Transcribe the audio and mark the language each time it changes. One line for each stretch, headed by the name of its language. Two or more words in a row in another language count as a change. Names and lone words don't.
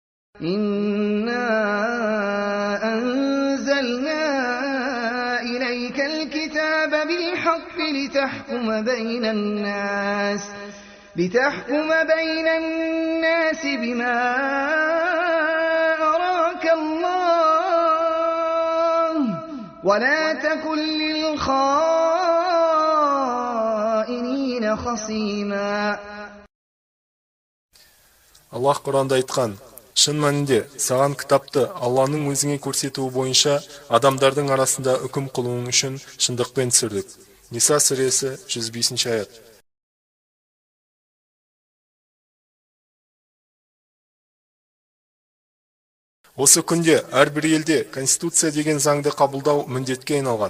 Arabic: إنا أنزلنا إليك الكتاب بالحق لتحكم بين الناس بما أراك الله ولا تكن للخائنين خصيما.
Kazakh: Аллах Құранда айтқан: шын мәнінде саған кітапты Алланың өзіңе көрсетуі бойынша адамдардың арасында үкім қылуың үшін шындықпен түсірдік. Ниса сүресі 105 аят. Осы күнде әрбір елде конституция деген заңды қабылдау міндетке айналған.